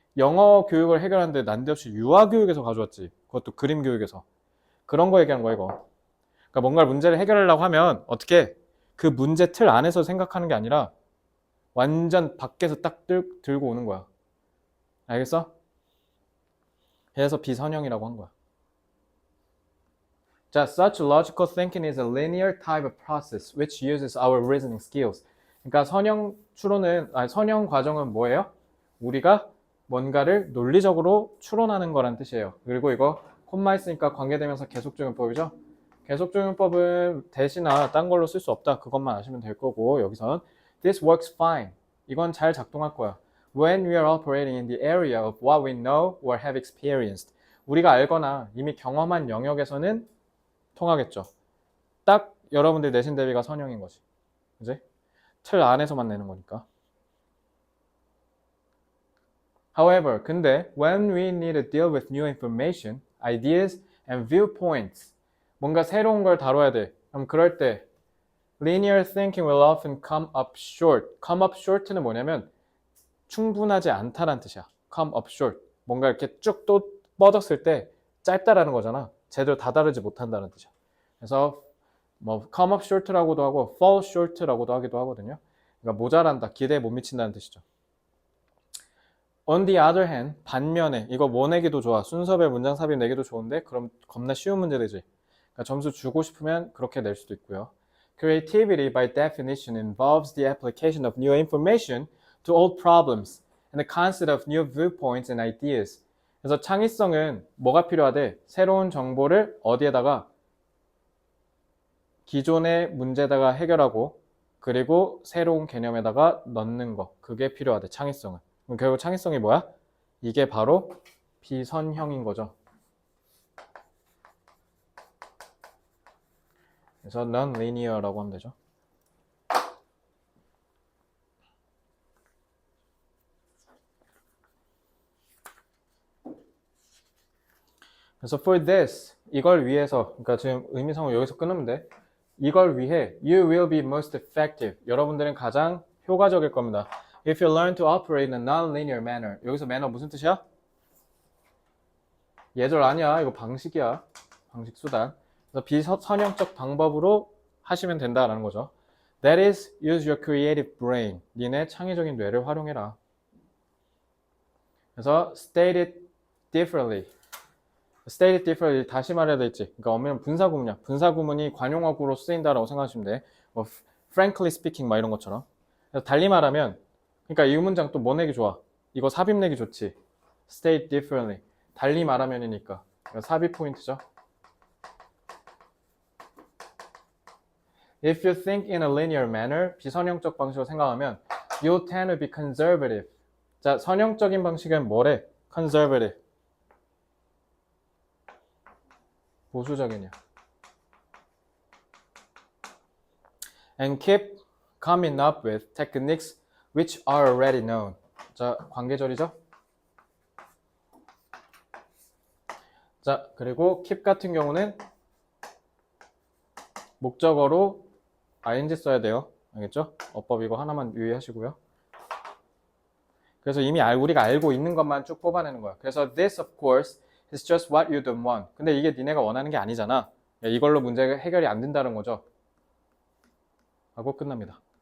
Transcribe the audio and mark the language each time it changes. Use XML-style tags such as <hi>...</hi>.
<ko>영어 교육을 해결하는데 난데없이 유아교육에서 가져왔지. 그것도 그림 교육에서. 그런 거 얘기하는 거야, 이거. 그러니까 뭔가 문제를 해결하려고 하면 어떻게 그 문제 틀 안에서 생각하는 게 아니라 완전 밖에서 딱 들고 오는 거야. 알겠어? 그래서 비선형이라고 한 거야.</ko> <en>자, such logical thinking is a linear type of process which uses our reasoning skills.</en> <ko>그러니까 선형 과정은 뭐예요? 우리가 뭔가를 논리적으로 추론하는 거란 뜻이에요. 그리고 이거 콤마 있으니까 관계대명사 계속적용법이죠. 계속적용법은 대시나 딴 걸로 쓸 수 없다. 그것만 아시면 될 거고 여기선</ko> <en>this works fine.</en> <ko>이건 잘 작동할 거야.</ko> <en>When we are operating in the area of what we know or have experienced.</en> <ko>우리가 알거나 이미 경험한 영역에서는 통하겠죠. 딱 여러분들 내신 대비가 선형인 거지. 그지? 틀 안에서만 내는 거니까.</ko> <en>However,</en> <ko>근데</ko> <en>when we need to deal with new information, ideas, and viewpoints,</en> <ko>뭔가 새로운 걸 다뤄야 돼. 그럼 그럴 때</ko> <en>linear thinking will often come up short.</en> <ko>come up short는 뭐냐면 충분하지 않다란 뜻이야.</ko> <en>come up short.</en> <ko>뭔가 이렇게 쭉 또 뻗었을 때 짧다라는 거잖아. 제대로 다다르지 못한다는 뜻이야. 그래서 뭐 come up short라고도 하고 fall short라고도 하기도 하거든요. 그러니까 모자란다, 기대에 못 미친다는 뜻이죠.</ko> <en>On the other hand,</en> <ko>반면에 이거 뭐 내기도 좋아. 순서별 문장 삽입 내기도 좋은데 그럼 겁나 쉬운 문제 되지. 그러니까 점수 주고 싶으면 그렇게 낼 수도 있고요.</ko> <en>Creativity by definition involves the application of new information to old problems and the concept of new viewpoints and ideas.</en> <ko>그래서 창의성은 뭐가 필요하대? 새로운 정보를 어디에다가 기존의 문제다가 해결하고 그리고 새로운 개념에다가 넣는 거. 그게 필요하대, 창의성은. 그럼 결국 창의성이 뭐야? 이게 바로 비선형인 거죠. 그래서 non-linear라고 하면 되죠. 그래서</ko> <en>for this,</en> <ko>이걸 위해서, 그러니까 지금 의미상으로 여기서 끊으면 돼. 이걸 위해</ko> <en>you will be most effective.</en> <ko>여러분들은 가장 효과적일 겁니다.</ko> <en>If you learn to operate in a non-linear manner.</en> <ko>여기서 manner 무슨 뜻이야? 예절 아니야. 이거 방식이야. 방식 수단. 그래서 비선형적 방법으로 하시면 된다라는 거죠.</ko> <en>That is, use your creative brain.</en> <ko>니네 창의적인 뇌를 활용해라. 그래서</ko> <en>state it differently. state it differently</en> <ko>다시 말해야 되겠지. 그러니까 엄밀한 분사구문이야. 분사구문이 관용어구로 쓰인다라고 생각하시면 돼. 뭐 frankly speaking 막 이런 것처럼. 그래서 달리 말하면 그러니까 이 문장 또 뭐 내기 좋아? 이거 삽입 내기 좋지.</ko> <en>state differently.</en> <ko>달리 말하면이니까. 삽입 포인트죠.</ko> <en>If you think in a linear manner,</en> <ko>비선형적 방식으로 생각하면</ko> <en>you tend to be conservative.</en> <ko>자, 선형적인 방식은 뭐래?</ko> <en>conservative.</en> <ko>보수적이냐.</ko> <en>And keep coming up with techniques which are already known.</en> <ko>자, 관계절이죠? 자, 그리고 keep 같은 경우는 목적어로 ing 써야 돼요. 알겠죠? 어법 이거 하나만 유의하시고요. 그래서 이미 우리가 알고 있는 것만 쭉 뽑아내는 거야. 그래서</ko> <en>this of course is just what you don't want.</en> <ko>근데 이게 니네가 원하는 게 아니잖아. 이걸로 문제가 해결이 안 된다는 거죠. 하고 끝납니다.</ko>